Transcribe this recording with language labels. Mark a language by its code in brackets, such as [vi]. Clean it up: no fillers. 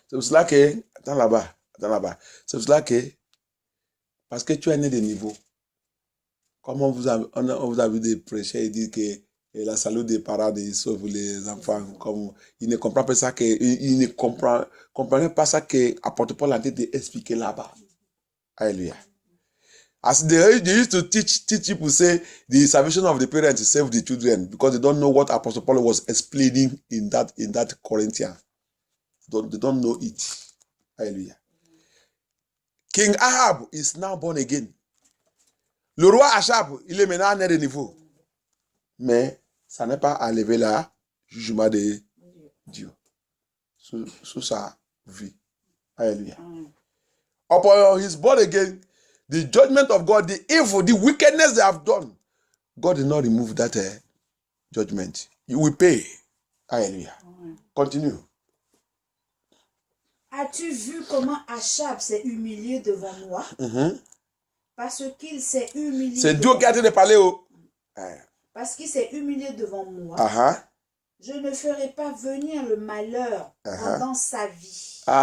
[fr] C'est pour cela que, attends là-bas. C'est pour cela que, parce que tu es né de niveau. Comme on vous a vu des prêcheurs, ils disent que la salut des parents, ils sauvent les enfants. Comme, il ne comprend pas ça, il ne comprenait pas ça que apôtre Paul a été expliqué là-bas. Alléluia. [en] As they used to teach people, say the salvation of the parents is save the children, because they don't know what Apostle Paul was explaining in that Corinthians. They don't know it. Hallelujah. King Ahab is now born again. [fr] Le roi Achab, il est maintenant né de niveau. Mais ça n'est pas enlever le jugement de Dieu sur sa vie. Alléluia. [en] Upon his born again, the judgment of God, the evil, the wickedness they have done, God did not remove that judgment. You will pay. Alléluia. Continue. [fr] As-tu vu comment Achab s'est humilié devant moi? Parce qu'il s'est humilié. C'est Dieu qui a été parlé. Parce qu'il s'est humilié devant moi. Je ne ferai pas venir le malheur pendant sa vie.